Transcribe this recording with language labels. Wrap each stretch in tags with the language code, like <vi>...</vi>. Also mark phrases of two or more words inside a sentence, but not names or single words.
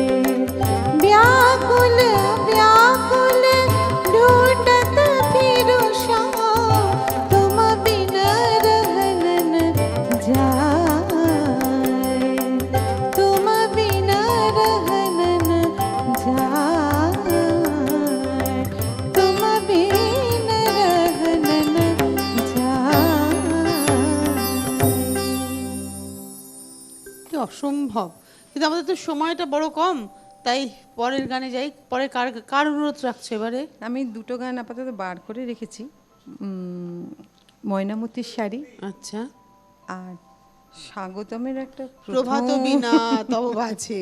<hi>व्याकुल व्याकुल ढूंढत फिरूं शाम, तुम बिना रहन न जाए, तुम बिना रहन न जाए, तुम बिना रहन न जाए।</hi> <bn>কি অসম্ভব, কিন্তু আমাদের তো সময়টা বড় কম, তাই পরের গানে যাই। পরে কার অনুরোধ রাখছো এবারে? আমি দুটো গান আপাতত বার করে রেখেছি, ময়নামতির শাড়ি আচ্ছা, আর স্বাগতমের একটা প্রভাত বিনা তব বাজে।</bn>